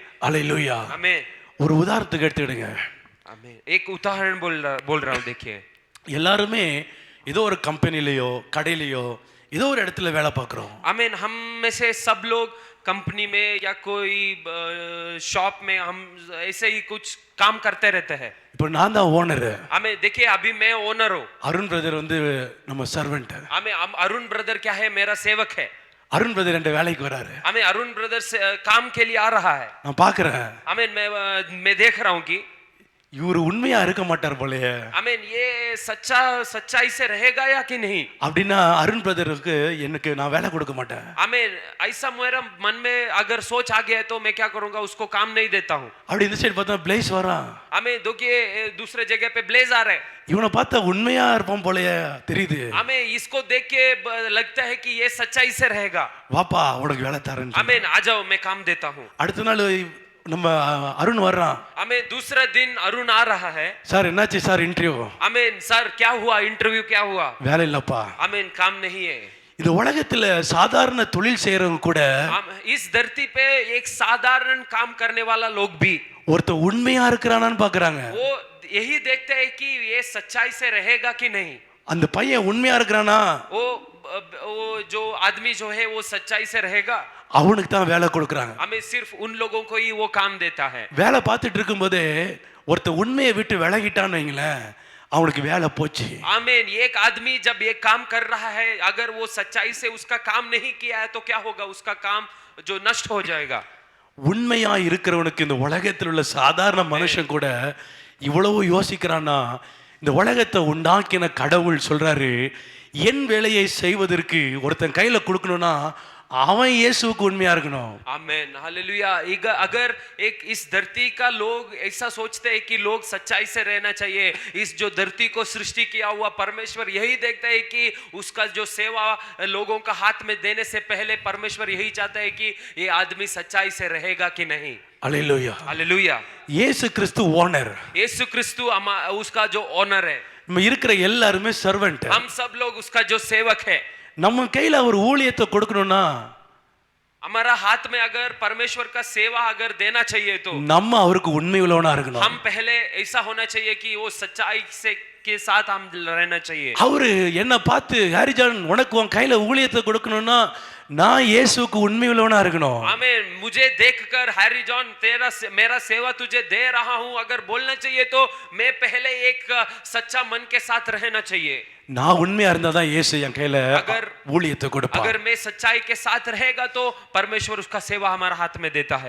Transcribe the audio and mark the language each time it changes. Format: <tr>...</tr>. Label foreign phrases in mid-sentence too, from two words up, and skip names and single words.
<ta>அல்லேலூயா.</ta> <hi>आमीन</hi> <ta>ஒரு உதாரணத்துக்கு எடுத்துக்கிடுங்க.</ta> <hi>आमीन। एक उदाहरण बोल रहा हूँ, देखिए।</hi> <ta>எல்லாருமே ஏதோ ஒரு கம்பெனிலயோ கடையிலயோ ஏதோ ஒரு இடத்துல வேலை பார்க்குறோம்.</ta> <hi>आमीन। हम में से सब लोग कंपनी में या कोई शॉप में हम ऐसे ही कुछ काम करते रहते हैं।</hi> <ta>இப்போ நான் தான் ஓனர்.</ta> <hi>हमें देखिए अभी मैं ओनर हूँ।</hi> <ta>அருண் பிரதர் வந்து நம்ம சர்வெண்ட்.</ta> <hi>हमें अरुण ब्रदर क्या है, मेरा सेवक है।</hi> <ta>அருண் பிரதர் என்ற வேலைக்கு வராரு.</ta> <hi>हमें अरुण ब्रदर से काम के लिए आ रहा है।</hi> <ta>நான் பார்க்கறேன்.</ta> <hi>आमीन। मैं देख रहा हूँ कि</hi> <ta>இவரு உண்மையா இருக்க மாட்டார் போலயே.</ta> <hi>आमीन। ये सच्चाई से रहेगा या कि नहीं?</hi> <ta>அப்படின்னா அருண் பிரதருக்கு எனக்கு நான் வேலை கொடுக்க மாட்டேன்.</ta> <hi>आमीन। ऐसा मेरा मन में अगर सोच आ गया है तो मैं क्या करूंगा, उसको काम नहीं देता हूँ।</hi> <ta>அப்படி இந்த சைடு பார்த்தா பிளேஸ் வரான்.</ta> <hi>आमीन। देखिए दूसरे जगह पे ब्लेज आ रहे।</hi> <ta>இவனை பார்த்தா உண்மையா இருப்பான் போலயே தெரியுது.</ta> <hi>हमें इसको देख के लगता है कि ये सच्चाई से रहेगा।</hi> <ta>வாப்பா உனக்கு வேலை தரேன்.</ta> <hi>आमीन। आ जाओ, मैं काम देता हूँ।</hi> <ta>அடுத்த நாள் நம்ம அருண் வர்றான்.</ta> <hi>हमें दूसरा दिन अरुण आ रहा है।</hi> <ta>சார் என்னாச்சு சார் இன்டர்வியூ?</ta> <hi>आमीन। सर क्या हुआ, इंटरव्यू क्या हुआ?</hi> <ta>வேலை இல்லப்பா.</ta> <hi>आमीन। काम नहीं है।</hi> <ta>இந்த உலகத்துல சாதாரண தொழில் செய்யறவங்க கூட</ta> <hi>इस धरती पे एक साधारण काम करने वाला लोग भी</hi> <ta>ஒருத்தன் உண்மையா இருக்கிறானான்னு பாக்குறாங்க.</ta> <hi>वो यही देखते हैं कि ये सच्चाई से रहेगा कि नहीं।</hi> <ta>அந்த பையன் உண்மையா இருக்கிறானா</ta> <hi>वो जो आदमी जो है वो सच्चाई से रहेगा।</hi> <ta>அவனுக்கு தான் வேலை கொடுக்கறாங்க.</ta> <hi>हमें सिर्फ उन लोगों को ही वो काम देता है।</hi> <ta>வேலை பார்த்துட்டு இருக்கும்போதே ஒருத்தன் உண்மையை விட்டு விலகிட்டான்னு வைங்களேன், அவனுக்கு வேலை போச்சு.</ta> <hi>आमीन। एक आदमी जब ये काम कर रहा है, अगर वो सच्चाई से उसका काम नहीं किया है तो क्या होगा, उसका काम जो नष्ट हो जाएगा।</hi> <ta>உண்மையா இருக்கிறவனுக்கு இந்த உலகத்தில் உள்ள சாதாரண மனுஷன் கூட இவ்வளவு யோசிக்கிறான்னா, இந்த உலகத்தை உண்டாக்கின கடவுள் சொல்றாரு, என் வேலையை செய்வதற்கு ஒருத்தன் கையில கொடுக்கணும்னா அவன் இயேசுவுக்கு உண்மையா இருக்கணும்.</ta> <hi>आमीन। हालेलुया। अगर एक इस धरती का लोग ऐसा सोचते हैं कि लोग सच्चाई से रहना चाहिए, इस जो धरती को सृष्टि किया हुआ परमेश्वर यही देखता है कि उसका जो सेवा लोगों का हाथ में देने से पहले परमेश्वर यही चाहता है कि ये आदमी सच्चाई से रहेगा कि नहीं।</hi> <ta>அல்லேலூயா.</ta> <hi>हालेलुया।</hi> <ta>இயேசு கிறிஸ்து ஓனர்.</ta> <hi>यीशु क्रिस्तु उसका जो ओनर है।</hi> <ta>நம்ம இருக்கிற எல்லாருமே சர்வெண்ட்.</ta> <hi>हम सब लोग उसका जो सेवक है।</hi> <ta>நம்ம கையில ஒரு ஊழியத்தை கொடுக்கணும்னா</ta> <hi>हमारा हाथ में अगर परमेश्वर का सेवा अगर देना चाहिए तो</hi> <ta>நம்ம அவருக்கு உண்மை உள்ளவனா இருக்கணும்.</ta> <hi>हम पहले ऐसा होना चाहिए कि वो सच्चाई से के साथ हम रहना चाहिए।</hi> <ta>அவரு என்ன பார்த்து, ஹாரிஜான் உனக்கு உன் கையில ஊழியத்தை கொடுக்கணும்னா நான் இயேசுவுக்கு உண்மை உள்ளவனா இருக்கணும்.</ta> <hi>आमीन। मुझे देखकर हैरी जॉन मेरा सेवा तुझे दे रहा हूं अगर बोलना चाहिए तो मैं पहले एक सच्चा मन के साथ रहना चाहिए।</hi> <ta>நான் உண்மையா இருந்தா தான் இயேசு என் கையில ஊழியத்தை கொடுப்பார்.</ta> <hi>अगर मैं सच्चाई के साथ रहेगा तो परमेश्वर उसका सेवा हमारा हाथ में देता है।</hi>